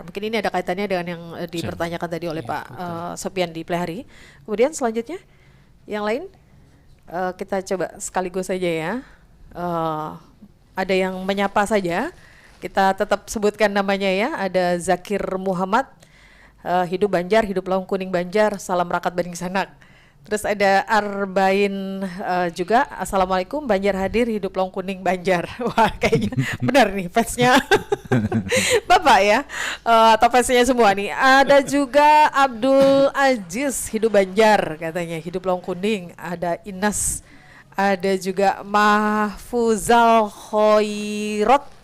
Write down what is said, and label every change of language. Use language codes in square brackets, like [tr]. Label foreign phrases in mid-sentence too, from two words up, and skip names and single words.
[id] Mungkin ini ada kaitannya dengan yang dipertanyakan tadi oleh Pak Sopian di Pelihari. Kemudian selanjutnya yang lain kita coba sekaligus saja ya. Ada yang menyapa saja, kita tetap sebutkan namanya ya. Ada Zakir Muhammad, hidup Banjar, hidup Laung Kuning Banjar, salam rakat Banding Sanak. Terus ada Arbain juga, assalamualaikum, Banjar hadir, hidup Laung Kuning Banjar. Wah, kayaknya benar nih fansnya Bapak ya, atau fansnya semua nih. Ada juga Abdul Aziz, hidup Banjar katanya, hidup Laung Kuning. Ada Inas, ada juga Mahfuzal Khoirot.